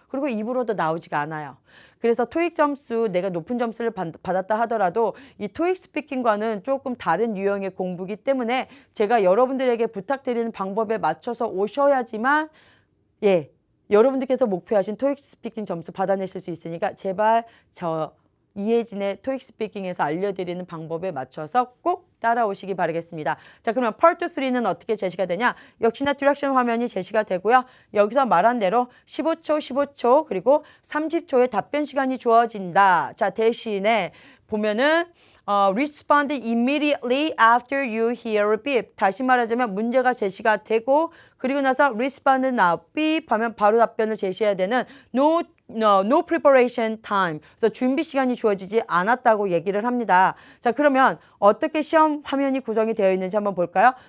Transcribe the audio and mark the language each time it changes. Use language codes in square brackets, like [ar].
[ko] 그리고 입으로도 나오지가 않아요. 그래서 토익 점수 내가 높은 점수를 받았다 하더라도 이 토익 스피킹과는 조금 다른 유형의 공부이기 때문에 제가 여러분들에게 부탁드리는 방법에 맞춰서 오셔야지만 여러분들께서 목표하신 토익 스피킹 점수 받아내실 수 있으니까 제발 저 이혜진의 토익 스피킹에서 알려드리는 방법에 맞춰서 꼭 따라오시기 바라겠습니다. 자, 그러면 Part 3는 어떻게 제시가 되냐? 역시나 디렉션 화면이 제시가 되고요. 여기서 말한 대로 15초, 15초 그리고 30초의 답변 시간이 주어진다. 자, 대신에 보면은 [en] respond immediately after you hear a beep. [ko] 다시 말하자면 문제가 제시가 되고 그리고 나서 [en] respond now beep [ko] 하면 바로 답변을 제시해야 되는 [en] no preparation time. [ko] 그래서 준비 시간이 주어지지 않았다고 얘기를 합니다. 자, 그러면 어떻게 시험 화면이 구성이 되어 있는지 한번 볼까요?